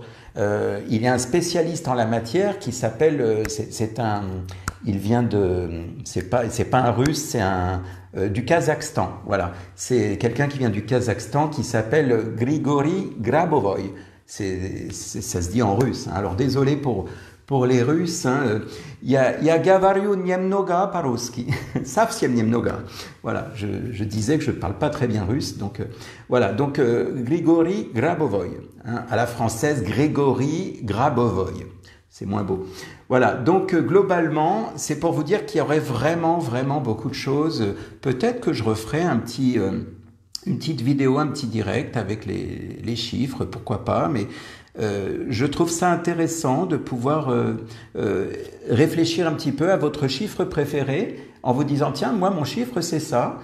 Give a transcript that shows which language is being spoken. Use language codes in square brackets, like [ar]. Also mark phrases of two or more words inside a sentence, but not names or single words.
[fr] Il y a un spécialiste en la matière qui s'appelle, c'est pas un Russe, c'est du Kazakhstan. Voilà, c'est quelqu'un qui vient du Kazakhstan qui s'appelle Grigori Grabovoy. Ça se dit en russe. Hein. Alors désolé pour les Russes. Hein. [ru] Я говорю немного по-русски. Совсем немного. [fr] Voilà, je disais que je ne parle pas très bien russe. Donc voilà, donc Grigori Grabovoy. Hein, à la française, Grégory Grabovoy. C'est moins beau. Voilà, donc globalement, c'est pour vous dire qu'il y aurait vraiment, vraiment beaucoup de choses. Peut-être que je referai une petite vidéo, un petit direct avec les chiffres, pourquoi pas, mais je trouve ça intéressant de pouvoir réfléchir un petit peu à votre chiffre préféré en vous disant, tiens, moi, mon chiffre, c'est ça.